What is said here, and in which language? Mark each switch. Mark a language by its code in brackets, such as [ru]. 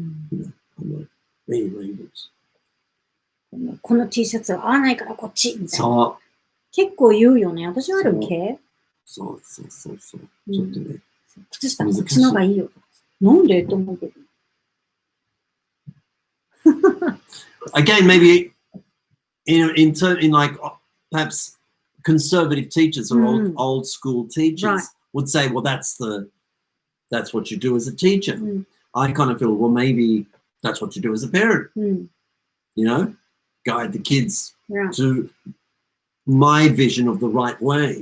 [en] You know, I'm like, many rainbows. [ja] この T シャツは合わないからこっちみたいな。そう。結構言うよね。私はある系。そう。ちょっとね。靴下こっちの方がいいよ。なんでと思うけど。 [en] Again, maybe in like perhaps conservative teachers or old school teachers would say, well, that's what you do as a teacher. I kind of feel, well, maybe that's what you do as a parent. You know, guide the kids to my vision of the right way.